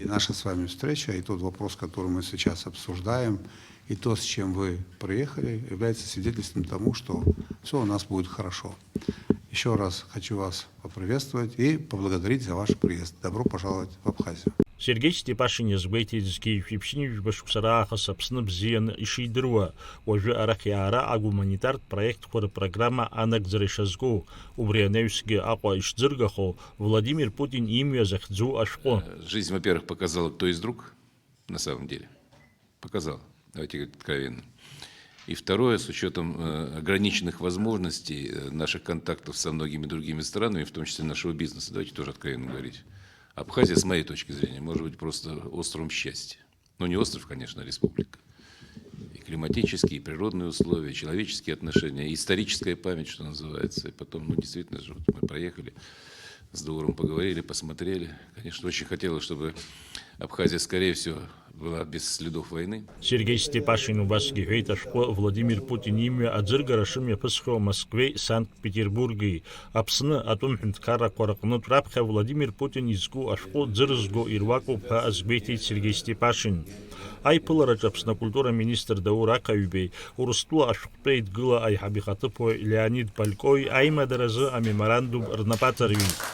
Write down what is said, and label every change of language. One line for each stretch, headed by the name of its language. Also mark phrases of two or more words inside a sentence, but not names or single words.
Russian: Наша с вами встреча и тот вопрос, который мы сейчас обсуждаем, и то, с чем вы приехали, является свидетельством тому, что все у нас будет хорошо. Еще раз хочу вас поприветствовать и поблагодарить за ваш приезд. Добро пожаловать в Абхазию.
Abkhazian: Сергей Степашин иазгәеиҭеит зқьи-шәиԥшьни жәба-шықәса раахыс Аԥсны бзианы ишидыруа, уажәы арахь иаара агуманитартә проектқәа рпрограмма анагӡара ишазку, убри анаҩсгьы Аҟәа ишӡыргахо Владимир Путин имҩа захьӡу ашәҟәы.
Russian: Жизнь, во-первых, показала, кто из друг, на самом деле. Показала, давайте говорить откровенно. И второе, с учетом ограниченных возможностей наших контактов со многими другими странами, в том числе нашего бизнеса, давайте тоже откровенно говорить. Абхазия, с моей точки зрения, может быть просто островом счастья. Но не остров, конечно, а республика. И климатические, и природные условия, человеческие отношения, и историческая память, что называется. И потом, действительно же, вот мы проехали, с Дауром поговорили, посмотрели. Конечно, очень хотелось, чтобы Абхазия, скорее всего, была без следов войны.
Abkhazian: Сергей Степашин убасгьы иҳәеит ашәҟәы Владимир Путин имҩа аӡыргара шымҩаԥысхьоу Москвеи, Санкт-Петербурги. Аԥсны атәым ҳәынҭқаррақәа рҟнытә раԥхьа Владимир Путин изку ашәҟәы ӡырызго ируакуп ҳәа азгәеиҭеит Сергей Степашин. Аиԥылараҿ Аԥсны акультура министр Даур Аҟаҩбеи, Урыстәыла ашәҟәтәы еидгыла аиҳаб ихаҭыԥуаҩ Леонид Балькои аимадаразы амеморандум рнапаҵарҩит.